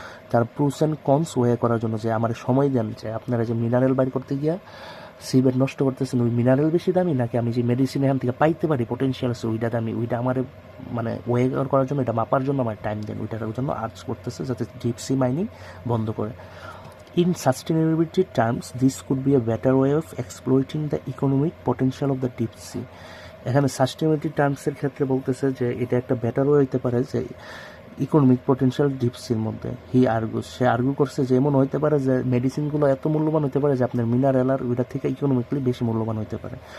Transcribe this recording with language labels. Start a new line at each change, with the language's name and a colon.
Bangla: তার প্রোস and cons way করার জন্য যে আমার সময় দেন, যে আপনারা যে মিনারেল বাইর করতে গিয়া সিবেট নষ্ট করতেছেন, ওই মিনারেল বেশি দামি নাকি আমি যে মেডিসিন এখান থেকে পাইতে পারি পোটেনশিয়াল আছে ওইটা দামি, ওইটা আমার মানে ওয়ে করার জন্য, এটা মাপার জন্য আমার টাইম দেন, ওইটার জন্য আর্জ করতেছে যাতে ডিপ সি মাইনিং বন্ধ করে।
English: In sustainability terms, this could be a better way of exploiting the economic potential of the deep sea.
Bangla: এখানে সাস্টেনেবিলিটি টার্মসের ক্ষেত্রে বলতেছে যে এটা একটা বেটার ওয়ে হইতে পারে যে ইকোনমিক পটেনশিয়াল ডিপ সির মধ্যে। হি আর্গুস, সে আর্গু করছে যে এমন হইতে পারে যে মেডিসিনগুলো এত মূল্যবান হইতে পারে যে আপনার মিনারেল আর ওইটা থেকে ইকোনমিক্যালি বেশি মূল্যবান হইতে পারে।